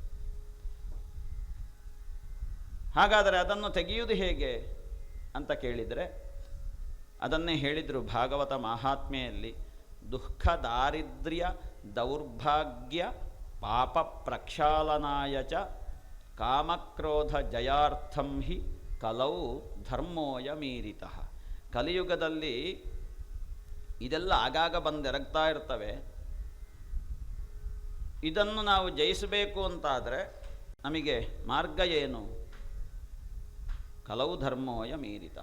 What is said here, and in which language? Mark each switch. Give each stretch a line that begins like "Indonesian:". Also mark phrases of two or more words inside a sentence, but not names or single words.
Kannada: ಹಾಗಾದರೆ ಅದನ್ನು ತೆಗೆಯುವುದು ಹೇಗೆ ಅಂತ ಕೇಳಿದರೆ ಅದನ್ನೇ ಹೇಳಿದರು ಭಾಗವತ ಮಹಾತ್ಮೆಯಲ್ಲಿ.
Sanskrit: ದುಃಖ, ದಾರಿದ್ರ್ಯ, ದೌರ್ಭಾಗ್ಯ, ಪಾಪ ಪ್ರಕ್ಷಾಳನಾಯ ಚ ಕಾಮಕ್ರೋಧ ಜಯಾರ್ಥಂ ಹಿ ಕಲೌ ಧರ್ಮೋಯ ಮೀರಿತಃ.
Kannada: ಕಲಿಯುಗದಲ್ಲಿ ಇದೆಲ್ಲ ಆಗಾಗ ಬಂದೆರಗ್ತಾ ಇರ್ತವೆ. ಇದನ್ನು ನಾವು ಜಯಿಸಬೇಕು ಅಂತಾದರೆ ನಮಗೆ ಮಾರ್ಗ ಏನು?
Sanskrit: ಕಲವು ಧರ್ಮೋಯ ಮೀರಿತಃ.